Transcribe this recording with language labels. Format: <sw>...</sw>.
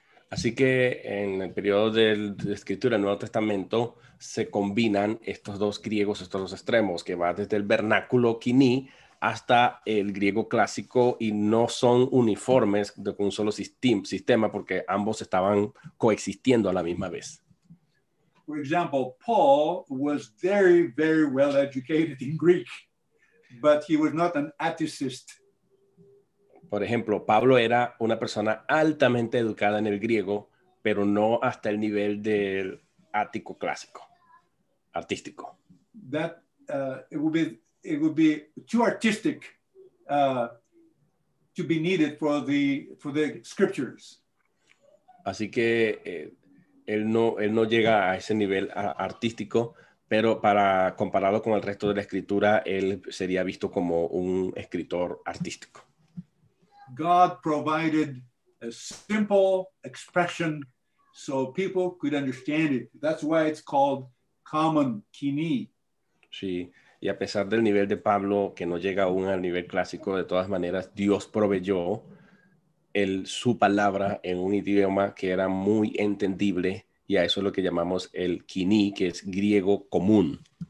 <es>Así que en el periodo de escritura del Nuevo Testamento se combinan estos dos griegos, estos dos extremos, que va desde el vernáculo quiní hasta el griego clásico, y no son uniformes con un solo sistema porque ambos estaban coexistiendo a la misma vez.</es> <en>For example, Paul was very, very well educated in Greek, but he was not an articist.</en> <es>Por ejemplo, Pablo era una persona altamente educada en el griego, pero no hasta el nivel del ático clásico, artístico.</es> <en>That it would be too artistic to be needed for the scriptures.</en> <es>Así que él no llega a ese nivel artístico, pero para compararlo con el resto de la escritura, él sería visto como un escritor artístico.</es> <en>God provided a simple expression so people could understand it. That's why it's called common quiné.</en> <es>Sí, y a pesar del nivel de Pablo, que no llega aún al nivel clásico, de todas maneras, Dios proveyó su palabra en un idioma que era muy entendible, y a eso es lo que llamamos el quiní, que es griego común.</es>